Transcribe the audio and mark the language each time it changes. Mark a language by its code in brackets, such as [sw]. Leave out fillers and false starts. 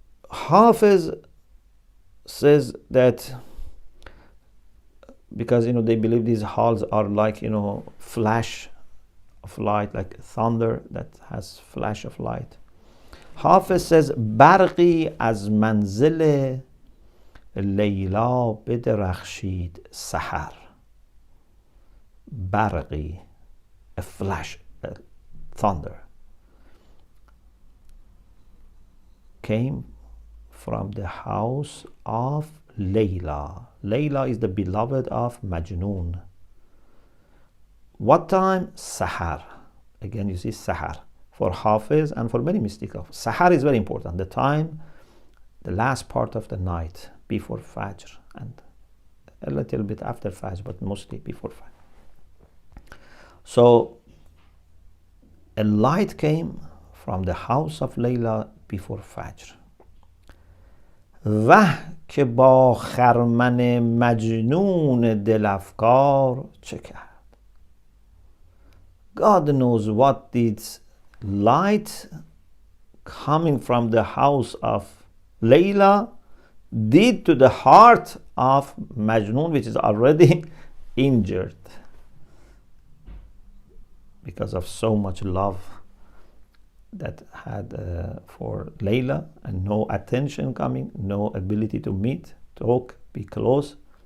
[en] Hafiz says that because they believe these hals are like flash of light, like thunder that has flash of light. Hafiz says [fa] برقی از منزل لیلا بدرخشید سحر. [en] برقی, a flash, a thunder, came from the house of Layla. Layla is the beloved of Majnun. What time? Sahar. Again, you see Sahar for Hafiz and for many mystics. Sahar is very important. The time, the last part of the night before Fajr and a little bit after Fajr, but mostly before Fajr. So a light came from the house of Layla before Fajr. [fa] وه که با خرمن مجنون دلافکار چه کرد. [en] God knows what this light coming from the house of Layla did to the heart of Majnun, which is already injured because of so much love that had for Layla, and no attention coming, no ability to meet, talk, be close.